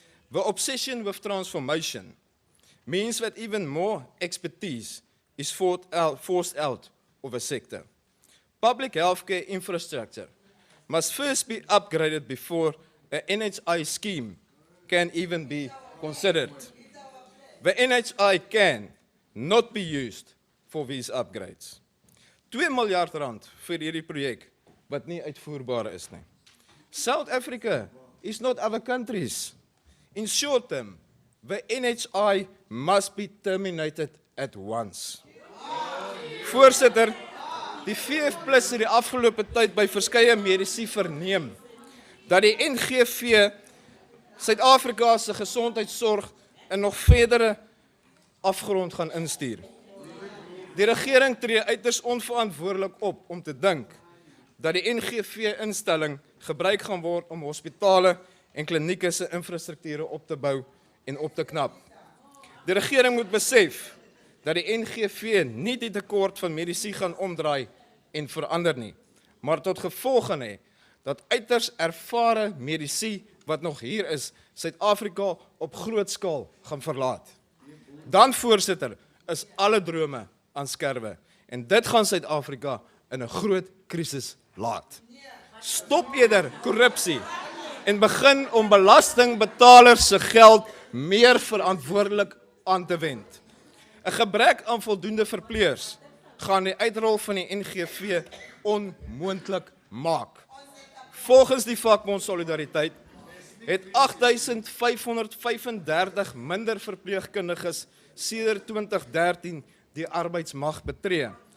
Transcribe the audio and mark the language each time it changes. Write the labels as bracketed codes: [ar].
[en] The obsession with transformation means that even more expertise is forced out of a sector. Public healthcare infrastructure must first be upgraded before an NHI scheme can even be considered. The NHI can not be used for these upgrades. [af] R2 miljard vir hierdie projek wat nie uitvoerbaar is nie. [en] South Africa is not other countries. In short term, the NHI must be terminated at once. [af] Voorsitter, die VF Plus het die afgelope tyd by verskeie medici verneem dat die NGV Suid-Afrika se gesondheidsorg in nog verdere afgrond gaan instuur. Die regering tree uiters onverantwoordelik op om te dink dat die NGV-instelling gebruik gaan word om hospitale en klinieke se infrastrukture op te bou en op te knap. Die regering moet besef dat die NGV nie die tekort van medici gaan omdraai en verander nie, maar tot gevolg gaan hê dat uiters ervare medici wat nog hier is, Suid-Afrika op groot skaal gaan verlaat. Dan, voorsitter, is alle drome aan skerwe en dit gaan Suid-Afrika in 'n groot krisis laat. Stop eerder korrupsie en begin om belastingbetalers se geld meer verantwoordelik aan te wend. 'n Gebrek aan voldoende verpleegers gaan die uitrol van die NGV onmoontlik maak. Volgens die vakbond Solidariteit het 8.535 minder verpleegkundiges sedert 2013 die arbeidsmag betree.